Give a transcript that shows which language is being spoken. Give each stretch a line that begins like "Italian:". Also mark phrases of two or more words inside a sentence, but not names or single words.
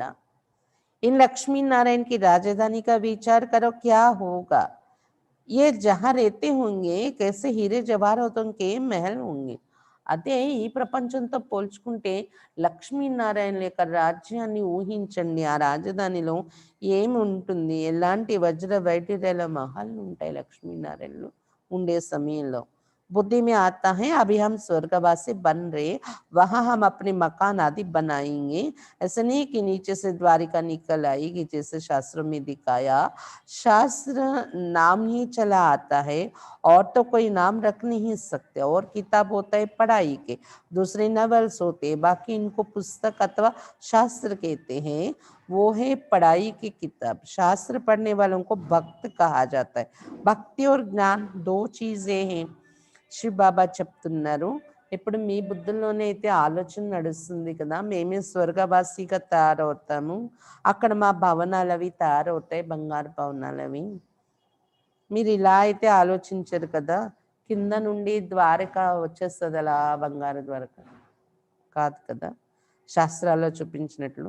Hindi: इन लक्ष्मी नारायण की राजधानी का विचार करो, क्या होगा. ये जहाँ रहते होंगे कैसे हीरे जवाहरातों के महल होंगे.
Telugu: అదే ఈ ప్రపంచంతో పోల్చుకుంటే లక్ష్మీనారాయణ యొక్క రాజ్యాన్ని ఊహించండి. ఆ రాజధానిలో ఏమి ఉంటుంది, ఎలాంటి వజ్ర వైఢూర్యాల మహల్లు ఉంటాయి లక్ష్మీనారాయణలు ఉండే సమయంలో.
Hindi: बुद्धि में आता है अभी हम स्वर्गवासी बन रहे, वहां हम अपने मकान आदि बनाएंगे. ऐसा नहीं कि नीचे से द्वारिका निकल आएगी जैसे शास्त्रों में दिखाया. शास्त्र नाम ही चला आता है और तो कोई नाम रख नहीं सकते. और किताब होता है पढ़ाई के, दूसरे नॉवेल्स होते हैं, बाकी इनको पुस्तक अथवा शास्त्र कहते हैं. वो है पढ़ाई की किताब. शास्त्र पढ़ने वालों को भक्त कहा जाता है. भक्ति और ज्ञान 2 चीजें हैं.
Telugu: శివ బాబా చెప్తున్నారు, ఇప్పుడు మీ బుద్ధుల్లోనే అయితే ఆలోచన నడుస్తుంది కదా, మేమే స్వర్గవాసిగా తయారవుతాము, అక్కడ మా భవనాలు అవి తయారవుతాయి, బంగారు భవనాలు అవి. మీరు ఇలా అయితే ఆలోచించరు కదా, కింద నుండి ద్వారక వచ్చేస్తుంది అలా బంగారు ద్వారక కాదు కదా శాస్త్రాల్లో చూపించినట్లు.